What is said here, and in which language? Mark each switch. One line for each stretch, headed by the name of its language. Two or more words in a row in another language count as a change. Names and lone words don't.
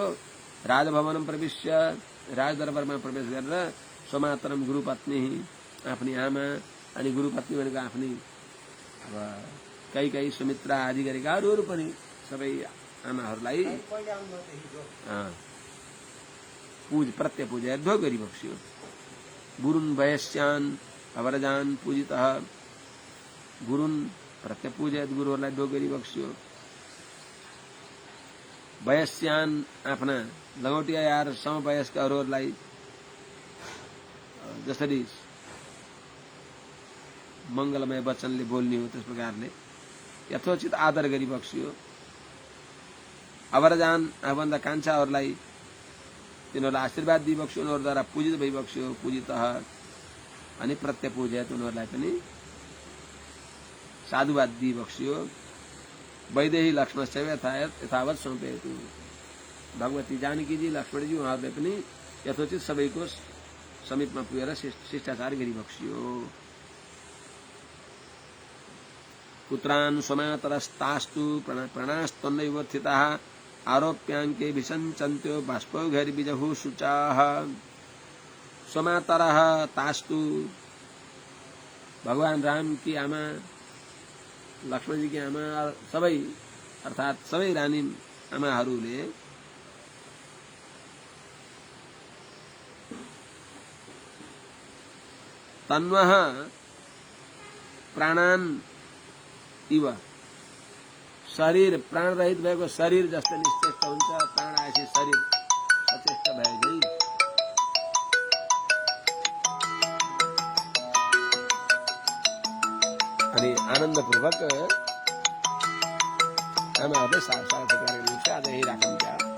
Nepali: राजभवनमा प्रविश्य राजदरबारमा प्रवेश गरेर सोमातरम गुरुपत्नी आफ्नी आमा अनि गुरुपत्नी भनेको आफ्नी अब कई सुमित्रा आदि गरेका अरूहरू पनि सबै आमाहरूलाई प्रत्यपूजा ढोग गरी बक्स्यो।
Sanskrit: गुरुन् वयस्यान अवरजान पूजितः गुरुन् प्रत्यपूजयत
Nepali: गुरुहरूलाई ढोग गरी बक्स्यो। वयस्यान आफ्ना लङ्गोटिया यार समवयस्कहरूलाई जसरी मंगलमय वचनले बोल्ने हो त्यस प्रकारले यथोचित आदर गरी बक्स्यो। अवरजान आफूभन्दा कान्छाहरूलाई तिनीहरूलाई आशीर्वाद दिई बक्स्यो उनीहरूद्वारा पूजित भई बक्स्यो पूजित अनि प्रत्यपूजयत उनीहरूलाई पनि साधुवाद दिई बक्स्यो।
Sanskrit: वैदेही लक्ष्मणस्य यथावत सौंपेतु
Nepali: भगवती जानकीजी लक्ष्मणजी उहाँहरूले पनि यथोचित सबैको समीपमा पुगेर शिष्टाचार गरी बक्स्यो।
Sanskrit: पुत्रान् सोमातरस्तास्तु प्रणास्तन्नैवर्थिताः आरोप्यांके विसञ्चन्त्यो बाष्पौघैर्बिजहु शुचाः। सोमातरः तास्तु
Nepali: भगवान राम की आमा लक्ष्मण जी की आमा सबै अर्थात सबै रानी आमाहरूले
Sanskrit: तन्वः प्राणान इव
Nepali: शरीर प्राण रहित भएको शरीर जस्तो निश्चेष्ट हुन्छ प्राण आएपछि शरीर सचेष्ट भएकै अनि आनन्दपूर्वक आमाहरूले सारा प्रकारले आज यही राखिन्छ।